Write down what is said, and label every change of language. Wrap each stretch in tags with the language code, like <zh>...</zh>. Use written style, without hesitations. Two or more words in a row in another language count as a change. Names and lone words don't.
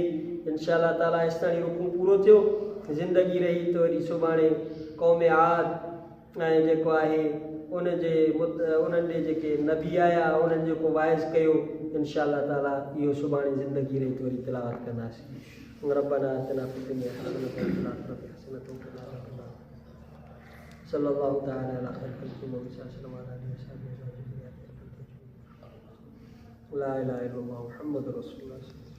<ar>إن شاء الله تعالى</ar> <sd>हेसिताईं रुकू पूरो थियो। ज़िंदगी रही त वरी सुभाणे क़ौम आद ऐं जेको आहे उन्हनि ॾे जेके नबी आया उन्हनि जेको वाइज़ कयो,</sd> <ar>إن شاء الله تعالى</ar> <sd>इहो सुभाणे ज़िंदगी रही त वरी तिलावत कंदासीं।</sd> <ar>ربنا آتنا في الدنيا حسنة وفي الآخرة حسنة وقنا عذاب النار. صلى الله تعالى على خير الخلق محمد صلى الله عليه وسلم. لا إله إلا الله محمد رسول الله.</ar>